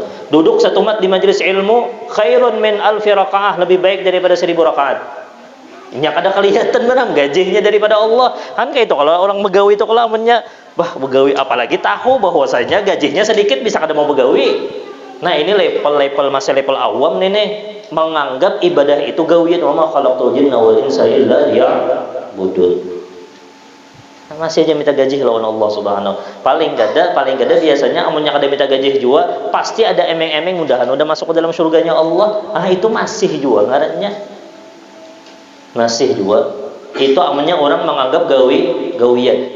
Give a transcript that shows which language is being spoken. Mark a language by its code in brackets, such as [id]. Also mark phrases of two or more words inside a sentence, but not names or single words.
[bjn] Duduk satu mat di majelis ilmu [ar] خير من ألف ركعة, [bjn] lebih baik daripada 1000 rakaat. Nya kada kelihatan menang gajinya daripada Allah. Kayak itu kalau orang begawi itu kalau amanya begawi apalagi tahu bahwasanya gajinya sedikit bisa kada mau begawi. Nah ini level masih level awam nih menganggap ibadah itu gawian. [ar] وما خلقت الجن والإنس إلا ليعبدون. [bjn] Masih aja minta gaji lawan Allah Subhanahu. Paling gada biasanya amunnya kada minta gaji juga pasti ada emeng-emeng mudahan udah masuk ke dalam surganya Allah. Itu masih juga ngarannya. Masih juga. Itu amunnya orang menganggap gawian.